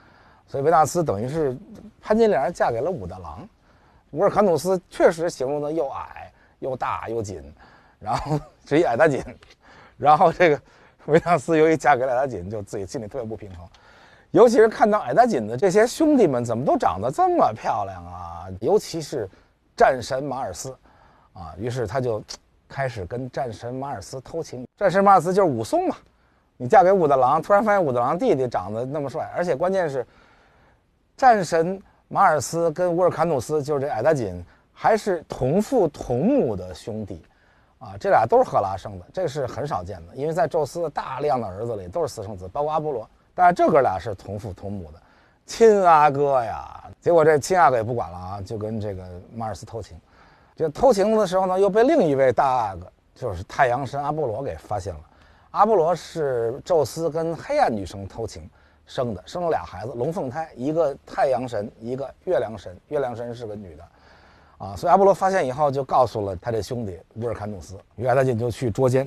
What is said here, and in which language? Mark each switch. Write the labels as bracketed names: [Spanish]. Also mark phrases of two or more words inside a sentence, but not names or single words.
[Chinese] 所以維納斯等於是潘金蓮嫁給了武大郎，烏爾坎努斯確實形容的又矮又大又緊，然後是一矮大緊，然後這個維納斯由於嫁給了矮大緊，就自己心裡特別不平衡，尤其是看到矮大緊的這些兄弟們怎麼都長得這麼漂亮尤其是戰神馬爾斯於是他就開始跟戰神馬爾斯偷情。戰神馬爾斯就是武松嘛，你嫁給武大郎，突然發現武大郎弟弟長得那麼帥，而且關鍵是戰神馬爾斯跟烏爾坎努斯就是這矮大緊還是同父同母的兄弟這倆都是赫拉生的，這是很少見的，因為在宙斯的大量的兒子裡都是私生子，包括阿波羅，但是這哥倆是同父同母的親阿哥呀。結果這親阿哥也不管了就跟這個馬爾斯偷情。這偷情的時候呢，又被另一位大阿哥，就是太陽神阿波羅給發現了。阿波羅是宙斯跟黑暗女神偷情生的，生了倆孩子，龍鳳胎，一個太陽神，一個月亮神，月亮神是個女的所以阿波羅發現以後就告訴了他這兄弟烏爾坎努斯，於是他就去捉姦。